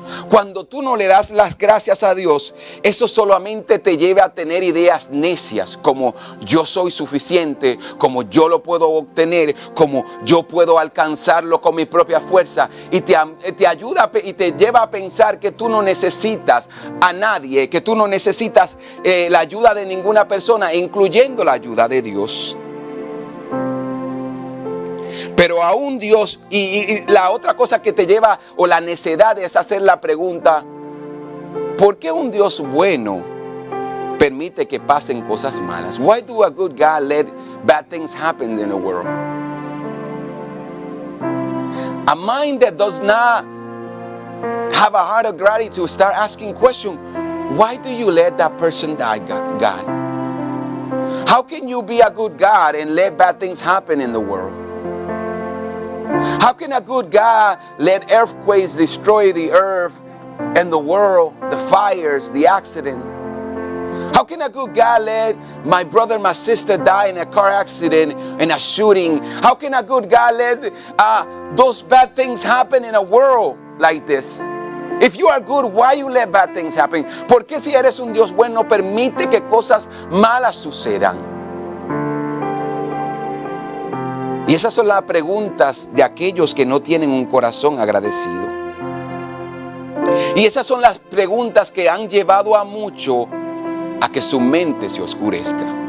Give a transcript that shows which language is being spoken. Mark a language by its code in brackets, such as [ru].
[es] Cuando tú no le das las gracias a Dios, eso solamente te lleva a tener ideas necias, como yo soy suficiente, como yo lo puedo obtener, como yo puedo alcanzarlo con mi propia fuerza, y te ayuda y te lleva a pensar que tú no necesitas a nadie, que tú no necesitas la ayuda de ninguna persona, incluyendo la ayuda de Dios. Pero aún Dios, y la otra cosa que te lleva, o la necedad, es hacer la pregunta: ¿por qué un Dios bueno permite que pasen cosas malas? [en] Why do a good God let bad things happen in the world? A mind that does not have a heart of gratitude start asking questions. Why do you let that person die, God? How can you be a good God and let bad things happen in the world? How can a good God let earthquakes destroy the earth and the world, the fires, the accident? How can a good God let my brother and my sister die in a car accident, in a shooting? How can a good God let those bad things happen in a world like this? If you are good, why you let bad things happen? [es] ¿Por qué, si eres un Dios bueno, permite que cosas malas sucedan? Y esas son las preguntas de aquellos que no tienen un corazón agradecido. Y esas son las preguntas que han llevado a mucho a que su mente se oscurezca.